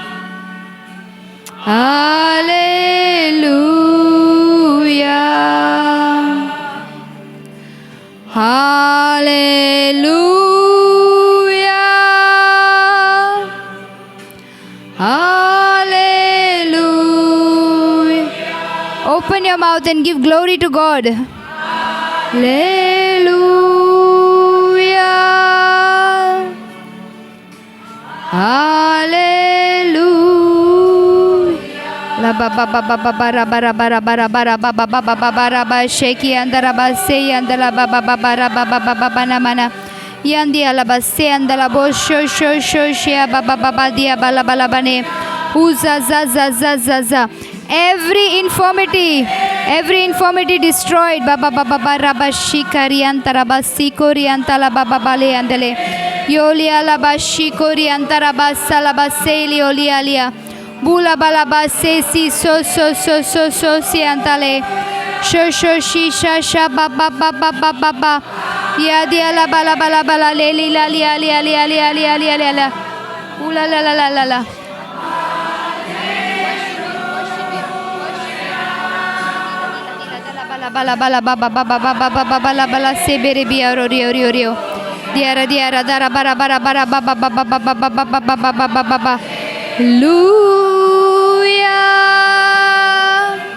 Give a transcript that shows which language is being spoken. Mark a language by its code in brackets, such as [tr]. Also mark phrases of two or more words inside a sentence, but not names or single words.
[en] Hallelujah. Hallelujah. Hallelujah. Open your mouth and give glory to God. Hallelujah. Hallelujah. La ba ba ba ba ba ba ra ba ra ba ra ba ra ba ra ba ba ba ba ba ba ra ba sheki andara ba se andala ba ba ba ba ra ba ba ba ba ba na mana yandi ala ba se andala bo sho sho sho shia ba ba ba ba dia ba la bane uza za za za za za. Every infirmity destroyed. Baba baba baraba shikari antaraba sikori antala baba bale andele yolia laba shikori antaraba salaba seli olialia bula balaba sesi so si antale sho shisha sha baba baba baba yadi ala bala bala bala leli la li ali ali ali ali ali ali ala ula la la la la la. Bala bala baba baba baba baba bala bala sebere biya rio diara dara bara bara bara baba baba baba baba baba baba baba hallelujah